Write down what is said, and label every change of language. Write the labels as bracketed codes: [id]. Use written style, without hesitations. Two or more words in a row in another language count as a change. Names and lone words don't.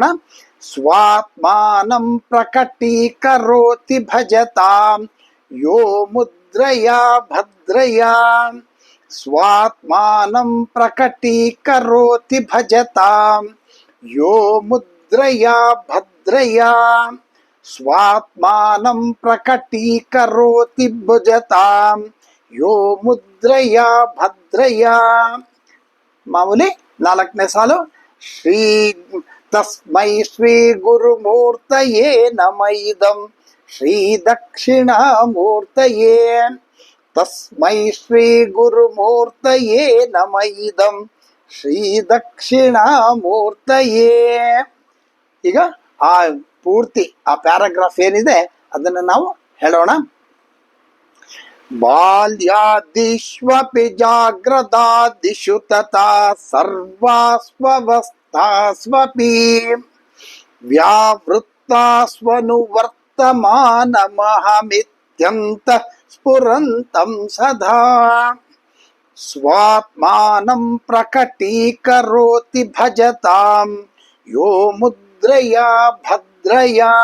[sa] ಸ್ವಾತ್ಮಾನಂ ಪ್ರಕಟೀಕರೋತಿ ಭಜತಾಂ ಯೋ ಮುದ್ರಯ ಭದ್ರಯ. ಸ್ವಾತ್ಮಾನಂ ಪ್ರಕಟೀಕರೋತಿ ಭಜತಾಂ ಯೋ ಮುದ್ರಯ ಭದ್ರಯ. ಸ್ವಾತ್ಮಾನಂ ಪ್ರಕಟೀಕರೋತಿ ಭಜತಾಂ ಯೋ ಮುದ್ರಯ ಭದ್ರಯ. [kn] ಮಾಮೂಲಿ 4ನೇ ಸಾಲು. [sa] ಶ್ರೀ ತಸ್ಮೈ ಶ್ರೀ ಗುರುಮೂರ್ತಯೇ ನಮೈದಂ ಶ್ರೀ ದಕ್ಷಿಣಾಮೂರ್ತಯೇ. ತಸ್ಮೈ ಶ್ರೀ ಗುರುಮೂರ್ತಯೇ ನಮೈದಂ ಶ್ರೀ ದಕ್ಷಿಣಾಮೂರ್ತಯೇ. [kn] ಈಗ ಆ ಪೂರ್ತಿ ಆ ಪ್ಯಾರಾಗ್ರಾಫ್ ಏನಿದೆ ಅದನ್ನು ನಾವು ಹೇಳೋಣ. [sa] ಬಾಲ್ಯಾದಿಷ್ವಪಿ ಜಾಗ್ರದಾದಿಷು ತಥಾ ಸರ್ವಾಸ್ವವಸ್ಥಾಸ್ವಪಿ ವ್ಯಾವೃತ್ತಾಸ್ವನುವರ್ತಮಾನಮಹಮಿತ್ಯಂತ ಸ್ಫುರಂತಂ ಸದಾ. ಸ್ವಾತ್ಮಾನಂ ಪ್ರಕಟೀಕರೋತಿ ಭಜತಾಂ ಯೋ ಮುದ್ರಯ ಭದ್ರಯ.